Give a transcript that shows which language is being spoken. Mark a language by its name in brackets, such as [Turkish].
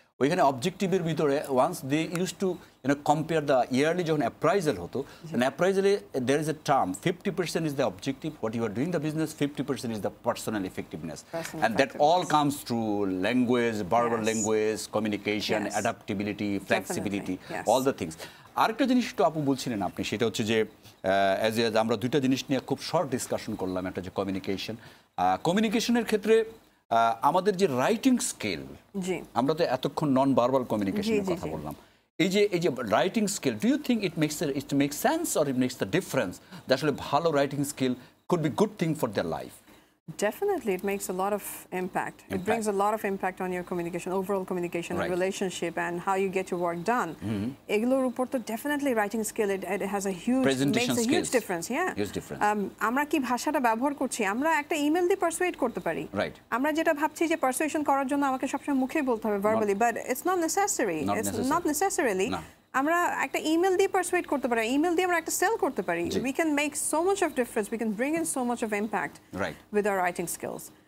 [English] ওইখানে অবজেক্টিভের ভিতরে once they used to compare the yearly [Bangla] যখন অ্যাপ্রাইজাল হতো, [English] and অ্যাপ্রাইজালে there is a term 50% is the objective, what you are doing the business, 50% is the personal effectiveness, and that all comes through language, verbal language, communication, adaptability, flexibility, all the things. [Bangla] আরেকটা জিনিস তো আপু বলছিলেন আপনি, সেটা হচ্ছে যে আমরা দুইটা জিনিস নিয়ে খুব শর্ট ডিসকাশন করলাম। একটা যে কমিউনিকেশনের ক্ষেত্রে আমাদের যে রাইটিং স্কিল, আমরা তো এতক্ষণ নন ভার্বাল কমিউনিকেশনের কথা বললাম, এই যে writing skill, [English] Do you think it makes sense or it makes the difference, যে আসলে ভালো writing skill could be good thing for their life? Definitely, it makes a lot of impact. It brings a lot of impact on your communication, overall communication, and relationship, and how you get your work done. [Bangla] Eguloর উপর তো [English] definitely writing skill, it has a huge, makes a huge difference. Yeah. Huge difference. [Bangla] আমরা কি ভাষাটা ব্যবহার করছি, আমরা একটা email দিয়ে persuade করতে পারি। আমরা যেটা ভাবছি যে persuasion করার জন্য আমাকে সবসময় মুখে বলতে হবে verbally, [English] but it's not necessary. It's not necessarily. [Bangla] আমরা একটা ইমেল দিয়ে পারসুয়েট করতে পারি, ইমেল দিয়ে আমরা একটা সেল করতে পারি। [English] We can make so much of difference, we can bring in so much of impact with our writing skills.